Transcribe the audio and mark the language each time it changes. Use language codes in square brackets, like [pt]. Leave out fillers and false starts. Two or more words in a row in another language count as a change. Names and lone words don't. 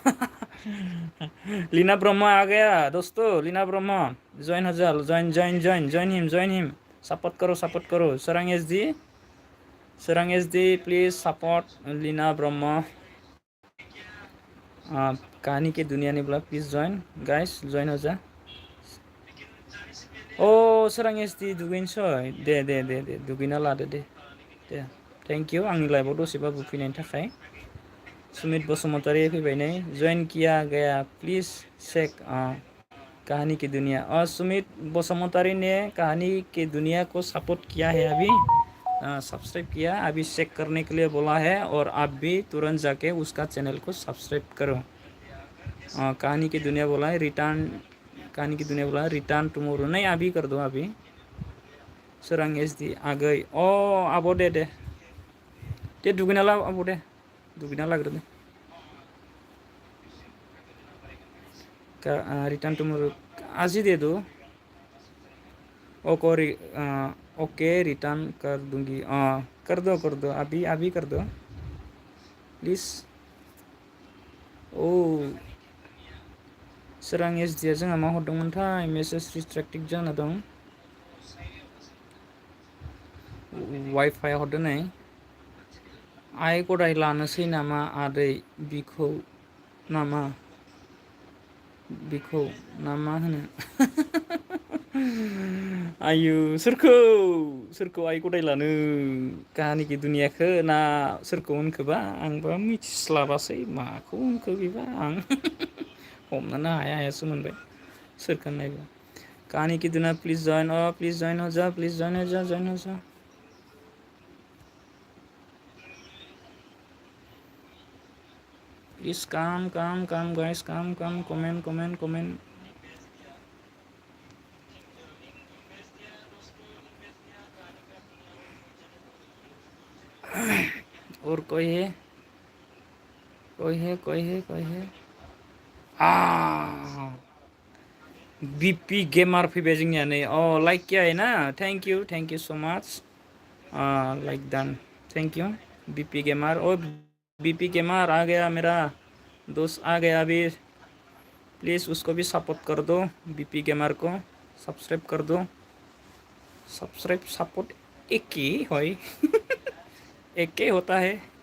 [hi] लीना ब्रह्मा आ गया दोस्तों। लीना ब्रह्मा ज्वाइन हो जा, [en] join him. [hi] सपोर्ट करो सरंग एचडी [en] please support [hi] लीना ब्रह्मा। कहानी की दुनिया ने बोला [en] please join guys, [hi] ज्वाइन हो जा। [brx] सरंग एचडी दुगैनोसै। दे दुगैना लादो दे। [en] thank you [brx] आंनि लाइभआव दसेबाबो फैनायनि थाखाय। सुमित बसुमतारी फैबाय नै। [hi] ज्वाइन किया गया [en] please check [hi] कहानी की दुनिया। और सुमित बसुमतारी ने कहानी की दुनिया को सपोर्ट किया है अभी, सब्सक्राइब किया। अभी चेक करने के लिए बोला है और आप भी तुरंत जाके उसका चैनल को सब्सक्राइब करो। कहानी की दुनिया बोला है [en] return tomorrow. [hi] नहीं, अभी कर दो अभी। सरंग एचडी आ गई। [brx] आब' दे दुगैना ला आब' दे, दुगैना लाग्रो दे। [en] return tomorrow [hi] आज ही दे दो। ओके रिटर्न कर दूंगी। कर दो अभी कर दो प्लीज़। [brx] सरंग एचडीआ जोंहा मा हरदोंमोनथाय? [en] message restricted [brx] जाना दं। वाइफाइ हरदों नै। आइ गदाय लानोसै नामा आदै बिखौ नामा होनो? आयु सोरखौ आइ गदाय लानो? कहानी की दुनियाखौ ना सोरखौ होनखोबा? आंबा मिथिस्लाबासै माखौ होनखो बेबा। आं हमनोनो हायासो मोनबाय सोरखौ नायबा। [hi] कहानी की दुनिया प्लीज ज्वाइन हो जा। [en] please come guys, come comment. [hi] और कोई है? [brx] बीपी गेमार फैबाय जोंनिया नै। [hi] लाइक किया है ना? [en] thank you so much. like done, thank you बीपी गेमार। [hi] बीपी गेमार आ गया, मेरा दोस्त आ गया अभी। प्लीज़ उसको भी सपोर्ट कर दो, बीपी गेमार को सब्सक्राइब कर दो। सपोर्ट एक ही होय। एक ही होता है।